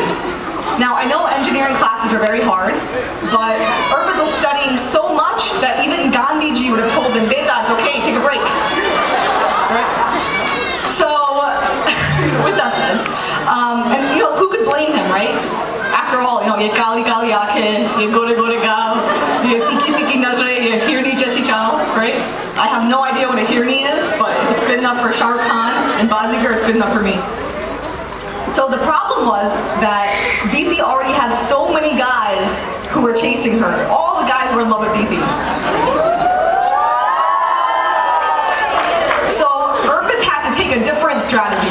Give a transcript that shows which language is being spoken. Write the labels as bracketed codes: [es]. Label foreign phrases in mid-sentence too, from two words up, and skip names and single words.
[en] Now, I know engineering classes are very hard, but Arpit was studying so much that even Gandhiji would have told him, "Beta, it's okay, take a break." Right? So, with that said, and who could blame him, right? After all, [hi] ये काली काली आँखें, ये गोरे गोरे गाल, ये तीखी तीखी नज़रें, ये हिरनी जैसी चाल, [en] right? I have no idea what a hirni is, but if it's good enough for Shah Rukh Khan and Bazigar, it's good enough for me. So the problem was that Diti already had so many guys who were chasing her. All the guys were in love with Diti. So Arpit had to take a different strategy.